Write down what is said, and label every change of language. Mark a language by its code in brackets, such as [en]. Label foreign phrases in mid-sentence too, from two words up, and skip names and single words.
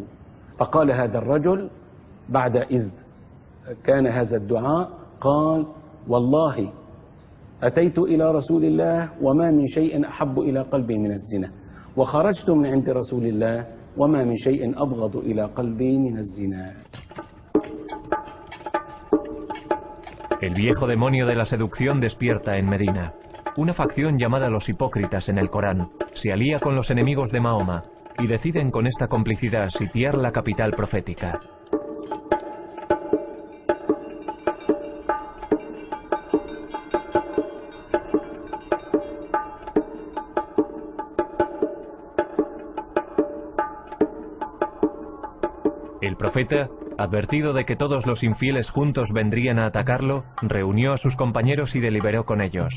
[ar] فقال هذا الرجل بعد إذ كان هذا الدعاء قال والله أتيت إلى رسول الله وما من شيء أحب إلى قلبي من الزنا، وخرجت من عند رسول الله وما من شيء أبغض إلى قلبي من الزنا. [es] El viejo demonio de la seducción despierta en Medina. Una facción llamada los hipócritas en el Corán se alía con los enemigos de Mahoma y deciden con esta complicidad sitiar la capital profética. El profeta, advertido de que todos los infieles juntos vendrían a atacarlo, reunió a sus compañeros y deliberó con ellos.